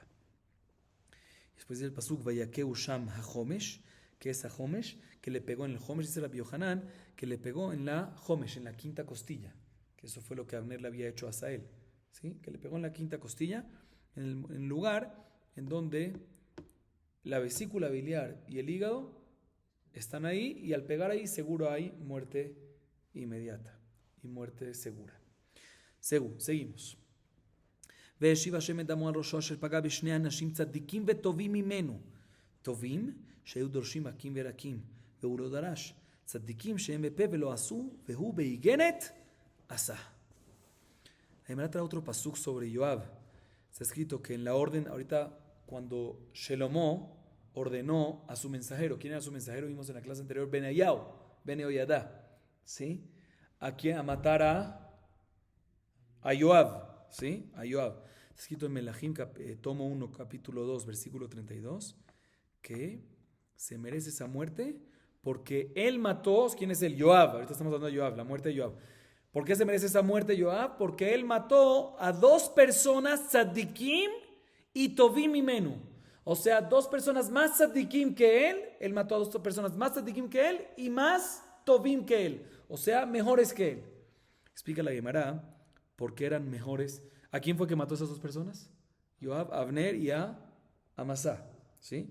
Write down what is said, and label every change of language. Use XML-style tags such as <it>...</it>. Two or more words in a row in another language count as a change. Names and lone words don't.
<es>Después del</es> <he>פסוק ויכהו שם החומש,</he> <es>que es HaHomesh, que le pegó en el Homesh, dice Rabbi Yohanan, que le pegó en la Homesh, en la quinta costilla, que eso fue lo que Abner le había hecho a Asael, ¿sí? Que le pegó en la quinta costilla, en el lugar en donde la vesícula biliar y el hígado están ahí, y al pegar ahí seguro hay muerte inmediata y muerte segura. Seguimos.</es> <he>והשיב השם את דמו על ראשו אשר פגע בשני אנשים צדיקים וטובים ממנו. טובים שהיו דורשים מכים ורקים, והוא לא דרש. צדיקים שהם בפה ולא עשו, והוא בהיגנת עשה.</he> <es>Además trae otro pasuk sobre Joab. Está escrito que en la orden, ahorita cuando Shelomo ordenó a su mensajero, ¿quién era su mensajero? Vimos en la clase anterior, Benayau, Beneoyadá, ¿sí? ¿A quién? A matar a Joab, ¿sí? A Joab. Está escrito en Melahim, tomo 1, capítulo 2, versículo 32, que se merece esa muerte porque él mató, ¿quién es el Joab? Ahorita estamos hablando de Joab, la muerte de Joab. ¿Por qué se merece esa muerte Joab? Porque él mató a 2 personas tzadikim y</es> <he>טובים ממנו.</he> <es>O sea, 2 personas más tzadikim que él mató a 2 personas más tzadikim que él y más tovim que él. O sea, mejores que él. Explica la Gemara por qué eran mejores. ¿A quién fue que mató a esas 2 personas? Joab, a Abner y a Amasá. ¿Sí?</es>